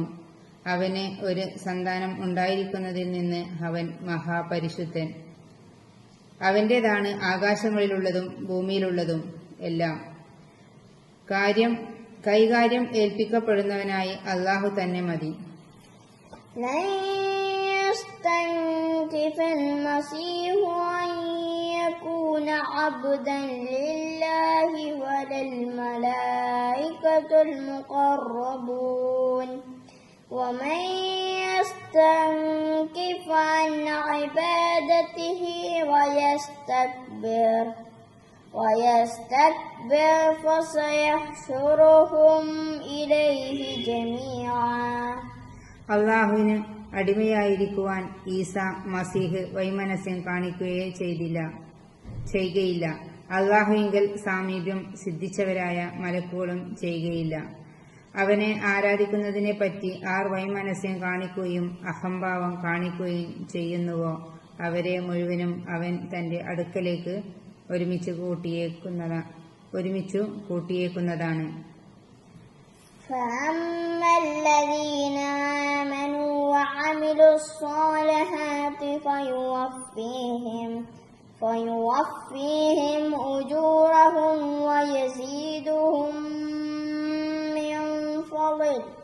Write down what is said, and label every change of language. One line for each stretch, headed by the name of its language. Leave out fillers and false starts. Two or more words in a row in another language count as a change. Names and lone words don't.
Malayalam: അവന് ഒരു സന്താനം ഉണ്ടായിരിക്കുന്നതിൽ നിന്ന് അവൻ മഹാപരിശുദ്ധൻ. അവന്റേതാണ് ആകാശങ്ങളിലുള്ളതും ഭൂമിയിലുള്ളതും എല്ലാം. കൈകാര്യം ഏൽപ്പിക്കപ്പെടുന്നവനായി അല്ലാഹു തന്നെ മതി.
Arabic: يستنكف المسيح أن يكون عبدا لله ولا الملائكة المقربون ومن يستنكف عن عبادته ويستكبر فسيحشرهم إليه جميعا.
Malayalam: അള്ളാഹുവിന് അടിമയായിരിക്കുവാൻ ഈസ മസീഹ് വൈമനസ്യം ചെയ്യുകയില്ല. അള്ളാഹുവിങ്കൽ സാമീപ്യം സിദ്ധിച്ചവരായ മലക്കുകളും ചെയ്യുകയില്ല. അവനെ ആരാധിക്കുന്നതിനെപ്പറ്റി ആർ വൈമനസ്യം കാണിക്കുകയും അഹംഭാവം കാണിക്കുകയും ചെയ്യുന്നുവോ അവരെ മുഴുവനും അവൻ തന്റെ അടുക്കലേക്ക് ഒരുമിച്ചു കൂട്ടിയേക്കുന്നതാണ്.
Arabic: فأما الذين آمنوا وعملوا الصالحات فيوفيهم أجورهم ويزيدهم من فضله.